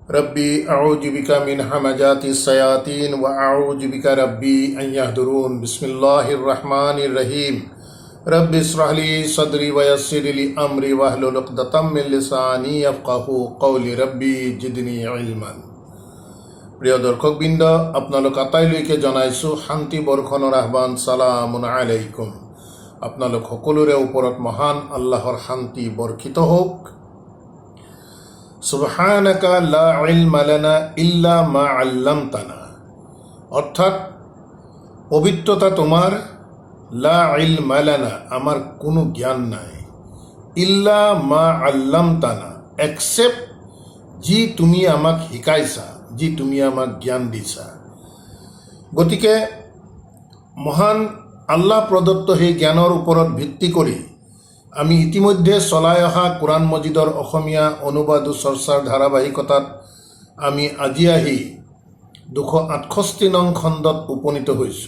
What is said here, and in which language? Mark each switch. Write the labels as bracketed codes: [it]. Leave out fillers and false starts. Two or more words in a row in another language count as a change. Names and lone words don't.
[ar] رب أعوذ بك من همزات الشياطين وأعوذ بك رب أن يحضرون. بسم الله الرحمن الرحيم. رب اشرح لي صدري ويسر لي أمري واحلل عقدة من لساني يفقهوا قولي رب زدني علما. [as] প্ৰিয় দৰ্শকবৃন্দ, আপোনালোক আটাইলৈকে জনাইছোঁ শান্তি বৰ্ষণৰ আহ্বান। [ar] سلام عليكم. [as] আপোনালোক সকলোৰে ওপৰত মহান আল্লাহৰ শান্তি বৰ্ষিত হওক। [ar] سبحانك لا علم لنا إلا ما علمتنا, [as] অৰ্থাৎ পবিত্ৰতা তোমাৰ, [ar] لا علم لنا [as] আমাৰ কোনো জ্ঞান নাই, [ar] إلا ما علمتنا [as] এক্সেপ্ট যি তুমি আমাক শিকাইছা, যি তুমি আমাক জ্ঞান দিছা। গতিকে মহান আল্লাহ প্ৰদত্ত সেই জ্ঞানৰ ওপৰত ভিত্তি কৰি আমি ইতিমধ্যে চলাই অহা কোৰাণ মজিদৰ অসমীয়া অনুবাদ চৰ্চাৰ ধাৰাবাহিকতাত আমি আজি আহি 268 নং খণ্ডত উপনীত হৈছোঁ।